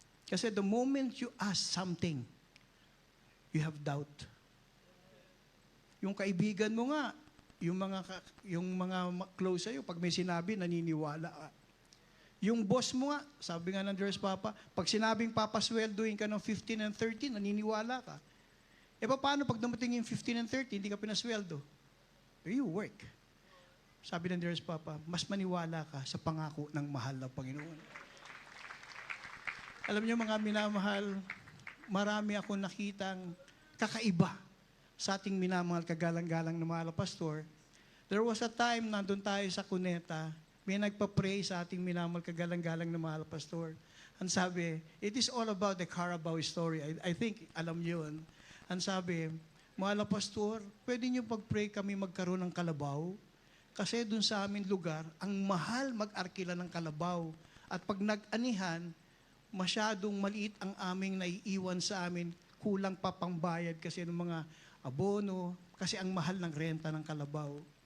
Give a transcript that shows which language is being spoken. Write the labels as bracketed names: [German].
[English] Kasi the moment you ask something, you have doubt. [Filipino] Yung kaibigan mo nga, yung mga close sa'yo, pag may sinabi, naniniwala ka. Yung boss mo nga, sabi nga ng dearest Papa, pag sinabing papasweldoin ka ng 15 and 13, naniniwala ka. E paano pag dumating yung 15 and 30, hindi ka pinasweldo? You work. Sabi ng dearest Papa, mas maniwala ka sa pangako ng mahal na Panginoon. Alam niyo mga minamahal, marami akong nakitang kakaiba sa ating minamahal kagalang-galang na mahal na pastor. There was a time nandun tayo sa Cuneta, may nagpa-pray sa ating minamahal kagalang-galang na mahal na pastor. [English] Ang sabi, it is all about the Carabao story. I think alam niyo yun. [Filipino] Ang sabi, mahal na pastor, pwede niyo pag-pray kami magkaroon ng kalabaw? Kasi dun sa aming lugar, ang mahal mag-arkila ng kalabaw. At pag nag-anihan, masyadong maliit ang aming naiiwan sa amin, kulang pa pangbayad kasi ng mga abono, kasi ang mahal ng renta ng kalabaw.